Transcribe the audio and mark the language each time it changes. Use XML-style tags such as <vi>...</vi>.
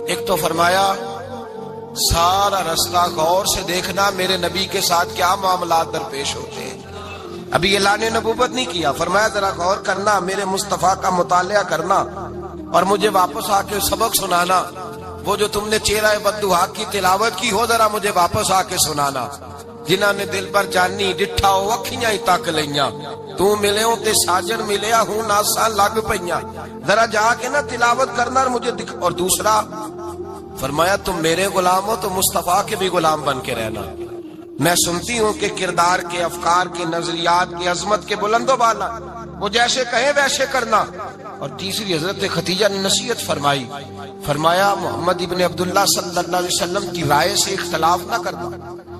<ur>ایک تو فرمایا سارا رستہ غور سے دیکھنا میرے نبی کے ساتھ کیا معاملات درپیش ہوتے ہیں. ابھی اعلان نبوت نہیں کیا. فرمایا ذرا غور کرنا, میرے مصطفیٰ کا مطالعہ کرنا اور مجھے واپس آ کے سبق سنانا. وہ جو تم نے چہرہ بددعا کی تلاوت کی ہو ذرا مجھے واپس آ کے سنانا.</ur> <pa>جنہاں نے دل پر جانی ڈٹھا ہو اکھیاں ہی تک لیاں, تو ملے ہوں تے ساجن ملیا ہوں ناساں لگ پئیاں.</pa> <ur>ذرا جا کے نا تلاوت کرنا اور مجھے دکھ. اور دوسرا فرمایا تم میرے غلام ہو تو مصطفیٰ کے بھی غلام بن کے رہنا. میں سنتی ہوں کہ کردار کے, افکار کے, نظریات کی عظمت کے بلند و بالا, وہ جیسے کہیں ویسے کرنا. اور تیسری حضرت خدیجہ نے نصیحت فرمائی. فرمایا محمد ابن عبداللہ صلی اللہ علیہ وسلم کی رائے سے اختلاف نہ کرنا.</ur>